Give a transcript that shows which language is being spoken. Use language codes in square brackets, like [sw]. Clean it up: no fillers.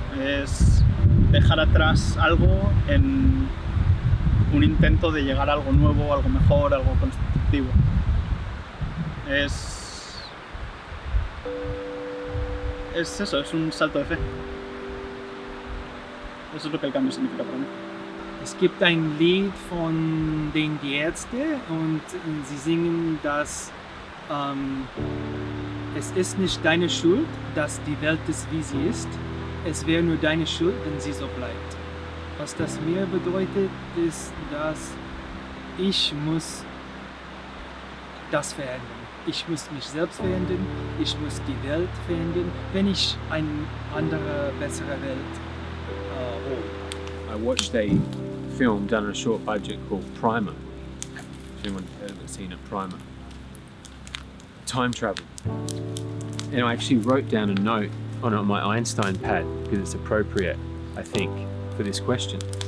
[es] Es dejar atrás algo en un intento de llegar a algo nuevo, algo mejor, algo constructivo. Es eso, es un salto de fe. Eso es lo que el cambio significa para mí. [de] Es gibt ein Lied von den Die Ärzte und sie singen, dass es ist nicht deine Schuld, dass die Welt ist, wie sie ist. Es wäre nur deine Schuld, wenn sie so bleibt. Was das mir bedeutet, ist, dass ich muss das verändern. Ich muss mich selbst verändern, ich muss die Welt verändern, wenn ich eine andere, bessere Welt hole. [en] I watched a film done on a short budget called Primer. If anyone has seen it, Primer. Time travel. And I actually wrote down a note on my Einstein pad because it's appropriate, I think, for this question.